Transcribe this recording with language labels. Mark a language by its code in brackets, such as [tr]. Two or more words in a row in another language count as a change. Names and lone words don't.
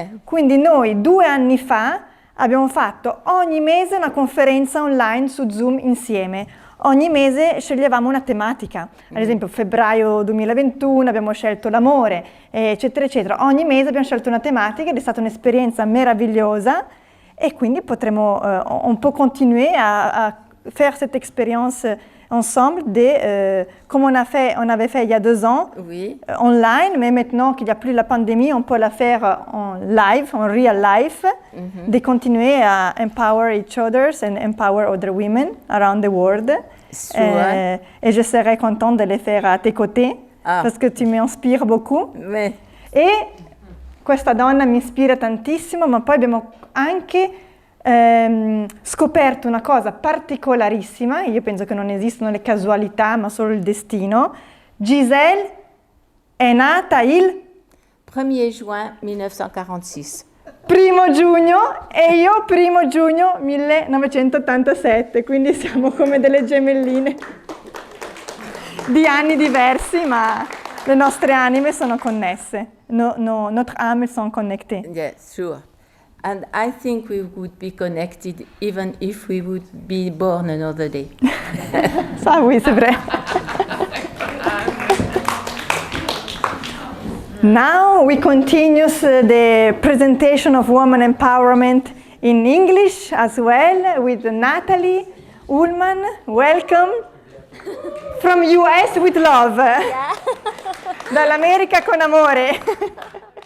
[it] Quindi noi 2 anni fa abbiamo fatto ogni mese una conferenza online su Zoom insieme. Ogni mese sceglievamo una tematica, ad esempio febbraio 2021 abbiamo scelto l'amore, eccetera, eccetera. Ogni mese abbiamo scelto una tematica ed è stata un'esperienza meravigliosa, et quindi potremo, [fr] on peut continuer à faire cette expérience ensemble, comme on avait fait il y a 2 ans, oui. Online, mais maintenant qu'il n'y a plus la pandémie, on peut la faire en live, en [en] real life, [fr] de continuer à [en] empower each others and empower other women around the world. Sure. [fr] Et je serai contente de les faire à tes côtés, parce que tu m'inspires beaucoup. Mais... [it] E questa donna mi ispira tantissimo, ma poi abbiamo anche scoperto una cosa particolarissima. Io penso che non esistono le casualità, ma solo il destino. Giselle è nata il [fr] 1er juin 1946. [it] 1 giugno e io 1 giugno 1987, quindi siamo come delle gemelline di anni diversi, ma le nostre anime sono connesse. [fr] Notre âme sont connectées. [en] Yeah, sure. And I think we would be connected even if we would be born another day. [fr] Ça, oui, c'est vrai. [en] Now we continue the presentation of woman empowerment in English as well with Natalie Ullman. Welcome from US with love. Yeah. [it] Dall'America con amore.